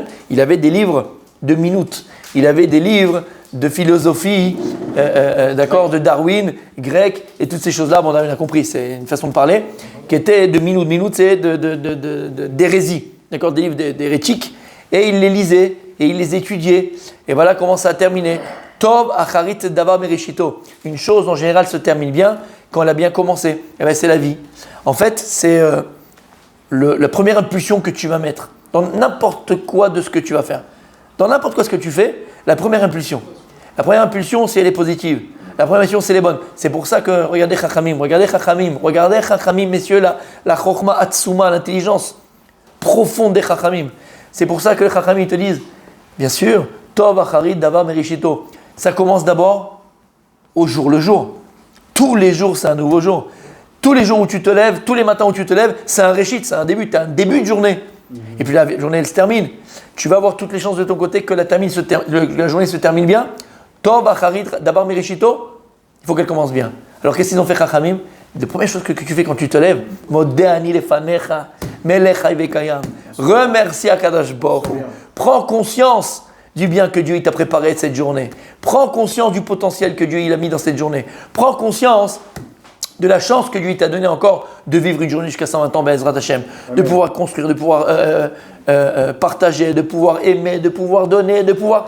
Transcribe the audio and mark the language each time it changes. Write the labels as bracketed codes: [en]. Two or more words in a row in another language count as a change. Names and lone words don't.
[fr] Il avait des livres de minutes, il avait des livres de philosophie, d'accord, de Darwin, grec, et toutes ces choses-là, bon, on a compris, c'est une façon de parler, qui était de minutes, c'est d'hérésie, d'accord, des livres d'hérétiques, et il les lisait, et il les étudiait, et voilà comment ça a terminé. [he] טוב אחרית דבר מראשיתו. [fr] Une chose en général se termine bien quand elle a bien commencé. Et bien c'est la vie. En fait, c'est la première impulsion que tu vas mettre dans n'importe quoi de ce que tu vas faire. Dans n'importe quoi ce que tu fais, la première impulsion. La première impulsion, si elle est positive. La première impulsion, c'est les bonnes. C'est pour ça que, regardez Chachamim, messieurs, la [he] חכמה עצומה, [fr] l'intelligence profonde des Chachamim. C'est pour ça que les Chachamim te disent, bien sûr, [he] טוב אחרית דבר מראשיתו. [fr] Ça commence d'abord au jour le jour. Tous les jours, c'est un nouveau jour. Tous les jours où tu te lèves, tous les matins où tu te lèves, c'est un réchit, c'est un début. Tu as un début de journée. Et puis la journée, elle se termine. Tu vas avoir toutes les chances de ton côté que la journée se termine bien. [he] טוב אחרית דבר מראשיתו, [fr] il faut qu'elle commence bien. Alors qu'est-ce qu'ils ont fait Chachamim? La première chose que tu fais quand tu te lèves, [he] מודה אני לפניך, מלך וקיים. [fr] Remercie Akadosh Baruch Hu. Prends conscience du bien que Dieu il t'a préparé de cette journée. Prends conscience du potentiel que Dieu il a mis dans cette journée. Prends conscience de la chance que Dieu t'a donné encore de vivre une journée jusqu'à 120 ans, [he] בעזרת השם, [fr] de pouvoir construire, de pouvoir partager, de pouvoir aimer, de pouvoir donner, de pouvoir...